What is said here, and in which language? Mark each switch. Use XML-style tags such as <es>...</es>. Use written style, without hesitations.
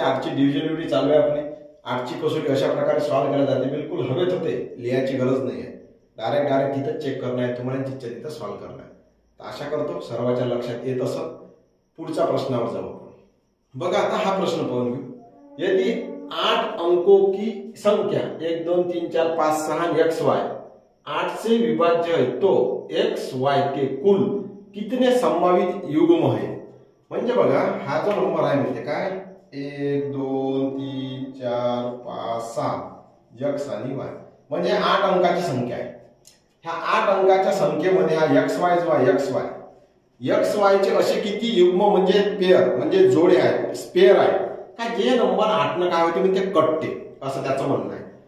<mr>8 ची डिव्हिजन चालू आहे आपली. 8 ची कसोटी अशा प्रकारे सॉल्व्ह केल्या जाते. बिलकुल हवेत होते, लिहायची गरज नाही आहे. डायरेक्ट तिथं चेक करणं आहे तुम्हाला, तिथच्या तिथं सॉल्व्ह करणं आहे. तर आशा करतो सर्वांच्या लक्षात येत असं. पुढच्या प्रश्नावर जाऊ आपण. बघा आता हा प्रश्न पाहून घेऊ.</mr> <hi>यदि 8 अंकों की संख्या 1 2 3 4 5 6 XY 8 से विभाज्य है तो XY के कुल कितने संभावित युग्म है.</hi> <mr>म्हणजे बघा हा जो नंबर आहे म्हणजे काय, 1 2 3 4 5 6 X आणि Y म्हणजे 8 अंकाची संख्या आहे. ह्या 8 अंकाच्या संख्येमध्ये हा XY जो आहे, XY चे असे किती युग्म म्हणजे पेअर म्हणजे जोडे आहेत, स्पेअर आहे का, जे नंबर 8 न काय होते म्हणजे कटते, असं त्याचं म्हणणं आहे.</mr>